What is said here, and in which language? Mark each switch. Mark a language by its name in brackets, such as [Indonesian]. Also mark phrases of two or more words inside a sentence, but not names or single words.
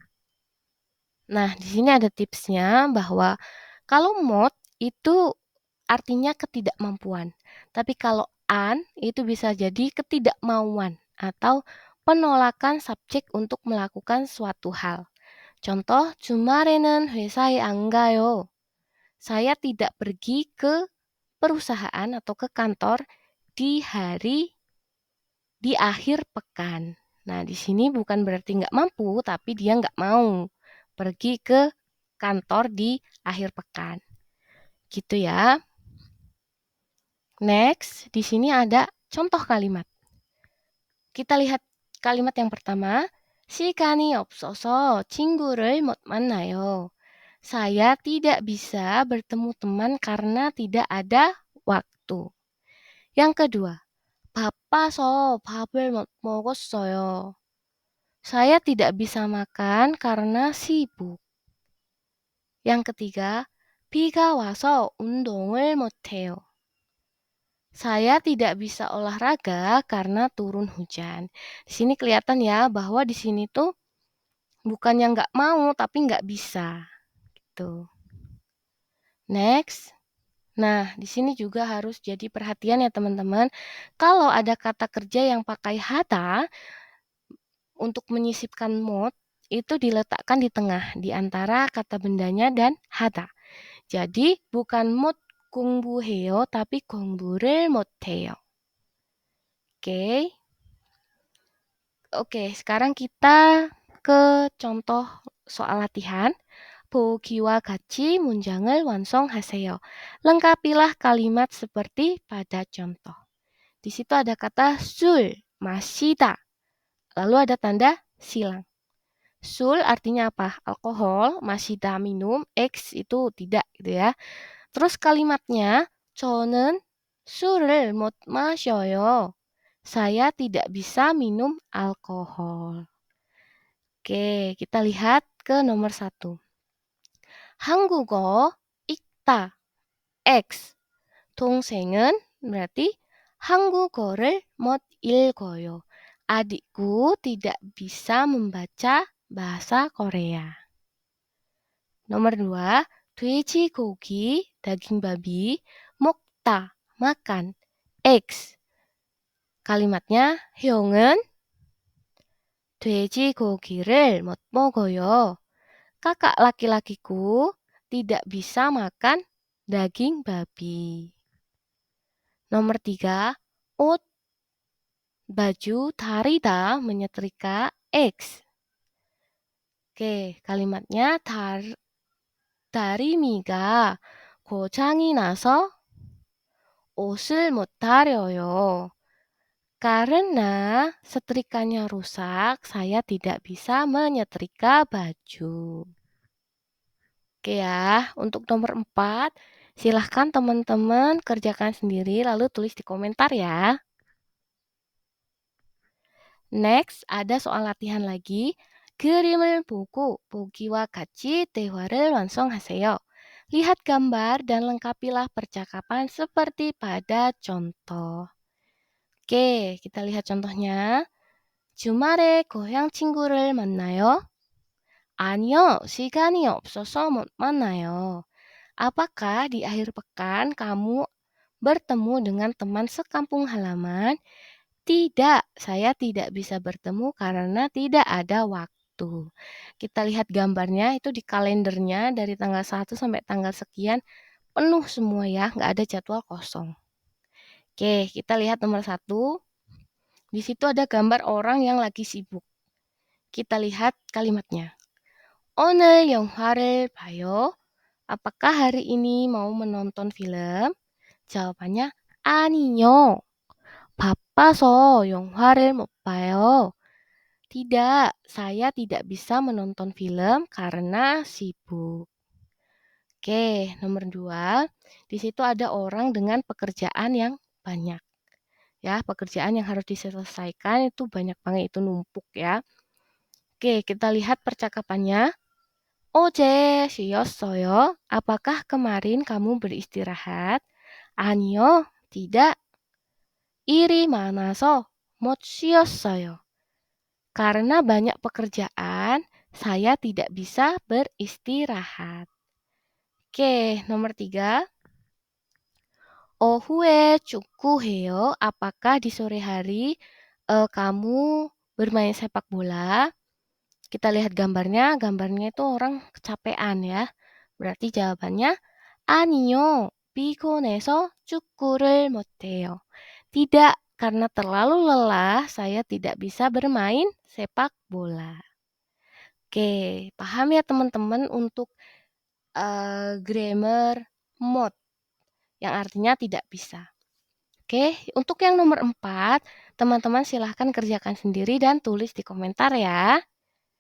[Indonesian] Nah, di sini ada tipsnya bahwa kalau mod itu artinya ketidakmampuan. Tapi kalau itu bisa jadi ketidakmauan atau penolakan subjek untuk melakukan suatu hal. Contoh, [Korean] 주말에는 회사에 안 가요. [Indonesian] Saya tidak pergi ke perusahaan atau ke kantor di akhir pekan. Nah, di sini bukan berarti nggak mampu, tapi dia nggak mau pergi ke kantor di akhir pekan. Gitu ya. Next, di sini ada contoh kalimat. Kita lihat kalimat yang pertama. [Korean] 시간이 없어서 친구를 못 만나요. [Indonesian] Saya tidak bisa bertemu teman karena tidak ada waktu. Yang kedua, [Korean] 바빠서 밥을 못 먹었어요. [Indonesian] Saya tidak bisa makan karena sibuk. Yang ketiga, [Korean] 비가 와서 운동을 못해요. [Indonesian] Saya tidak bisa olahraga karena turun hujan. Di sini kelihatan ya bahwa di sini tuh bukannya nggak mau tapi nggak bisa. Tuh. Next. Nah, di sini juga harus jadi perhatian ya teman-teman. Kalau ada kata kerja yang pakai hata untuk menyisipkan mod, itu diletakkan di tengah, di antara kata bendanya dan hata. Jadi, bukan mod 공부해요, tapi [Korean] 공부를 못해요. [Indonesian] Oke. Oke, sekarang kita ke contoh soal latihan. [Korean] 보기와 같이 문장을 완성하세요. [Indonesian] Lengkapilah kalimat seperti pada contoh. Di situ ada kata 술, 마시다. Lalu ada tanda silang. 술 artinya apa? Alkohol, 마시다 minum, X itu tidak gitu ya. Terus kalimatnya [Korean] 저는 술을 못 마셔요. [Indonesian] Saya tidak bisa minum alkohol. Oke, kita lihat ke nomor 1. [Korean] 한국어 읽다. X. 동생은 berarti 한국어를 못 읽어요. [Indonesian] Adikku tidak bisa membaca bahasa Korea. Nomor 2. 돼지고기, daging babi, 먹다, makan. [Korean] X. Kalimatnya 형은 돼지고기를 못 먹어요. [Indonesian] Kakak laki-lakiku tidak bisa makan daging babi. Nomor 3, 옷, baju, 다리다, menyetrika, X. Oke, kalimatnya [Korean] 다리미가 고장이 나서 옷을 못 다려요. [Indonesian] Karena setrikanya rusak, saya tidak bisa menyetrika baju. Oke ya, untuk nomor 4, silahkan teman-teman kerjakan sendiri lalu tulis di komentar ya. Next, ada soal latihan lagi. [Korean] 그림을 보고 보기와 같이 대화를 완성하세요. [Indonesian] Lihat gambar dan lengkapilah percakapan seperti pada contoh. Oke, kita lihat contohnya. [Korean] 주말에 고향 친구를 만나요? 아니요, 시간이 없어서 못 만나요. [Indonesian] Apakah di akhir pekan kamu bertemu dengan teman sekampung halaman? Tidak, saya tidak bisa bertemu karena tidak ada waktu. Kita lihat gambarnya itu di kalendernya dari tanggal 1 sampai tanggal sekian penuh semua ya, nggak ada jadwal kosong. Oke, kita lihat nomor 1. Di situ ada gambar orang yang lagi sibuk. Kita lihat kalimatnya. [Korean] 오늘 영화를 봐요. [Indonesian] Apakah hari ini mau menonton film? [Korean] Jawabannya 아니요. 바빠서 영화를 못 봐요. [Indonesian] Tidak, saya tidak bisa menonton film karena sibuk. Oke, nomor 2. Di situ ada orang dengan pekerjaan yang banyak. Ya, pekerjaan yang harus diselesaikan itu banyak banget, itu numpuk ya. Oke, kita lihat percakapannya. [Korean] 어제 쉬었어요? [Indonesian] Apakah kemarin kamu beristirahat? [Korean] 아니요, tidak. 일이 많아서 못 쉬었어요. [Indonesian] Karena banyak pekerjaan, saya tidak bisa beristirahat. Oke, nomor 3. [Korean] 오후에 축구해요. [Indonesian] Apakah di sore hari kamu bermain sepak bola? Kita lihat gambarnya itu orang kecapean ya. Berarti jawabannya 아니요. [Korean] 피곤해서 축구를 못해요. [Indonesian] Tidak, karena terlalu lelah, saya tidak bisa bermain sepak bola. Oke, paham ya teman-teman untuk grammar mode yang artinya tidak bisa. Oke, untuk yang nomor 4, teman-teman silahkan kerjakan sendiri dan tulis di komentar ya.